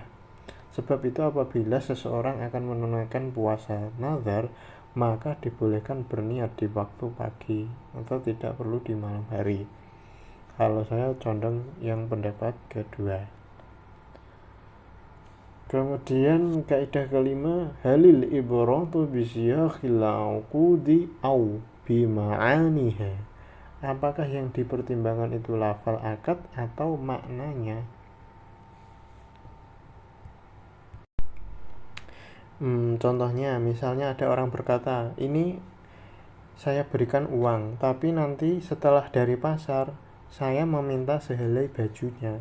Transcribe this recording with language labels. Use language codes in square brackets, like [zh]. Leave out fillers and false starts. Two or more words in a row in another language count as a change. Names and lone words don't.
[id] Sebab itu apabila seseorang akan menunaikan puasa nazar, maka dibolehkan berniat di waktu pagi atau tidak perlu di malam hari. Kalau saya condong yang pendapat kedua. Kemudian kaidah kelima, [ar] هل العبرة بصيغ العقود أو بمعانيها. [id] Apakah yang dipertimbangkan itu lafal akad atau maknanya? Contohnya, misalnya ada orang berkata, ini saya berikan uang, tapi nanti setelah dari pasar saya meminta sehelai bajunya.